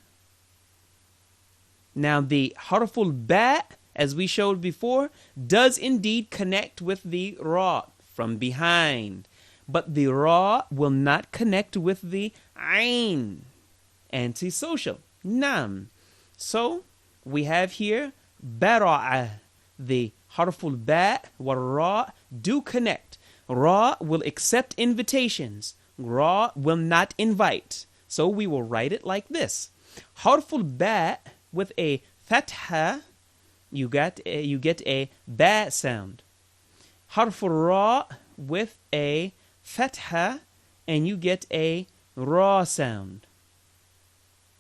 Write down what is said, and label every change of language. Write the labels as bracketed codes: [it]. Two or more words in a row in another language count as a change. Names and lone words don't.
[en] Now the [ar] harful ba, [en] as we showed before, does indeed connect with the ra from behind, but the ra will not connect with the ayn. Antisocial. Nam. So, we have here, bara'ah, the [ar] harful ba wa ra [en] do connect. Ra will accept invitations. Ra will not invite. So we will write it like this. [ar] Harful ba [en] with a fatha, you get a ba sound. [ar] Harful ra [en] with a fatha, and you get a ra sound.